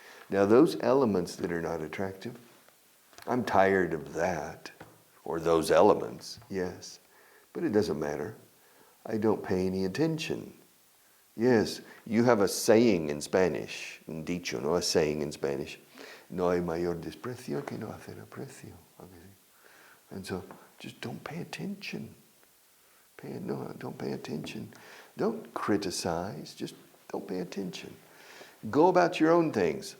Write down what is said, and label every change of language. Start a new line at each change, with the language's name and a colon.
English: Now, those elements that are not attractive, I'm tired of that, or those elements, yes. But it doesn't matter. I don't pay any attention. Yes, you have a saying in Spanish,
Spanish: un dicho, no,
English: a saying in Spanish.
Spanish: No hay mayor desprecio que no hacer aprecio.
English: And so, just don't pay attention. Don't pay attention. Don't criticize, just don't pay attention. Go about your own things.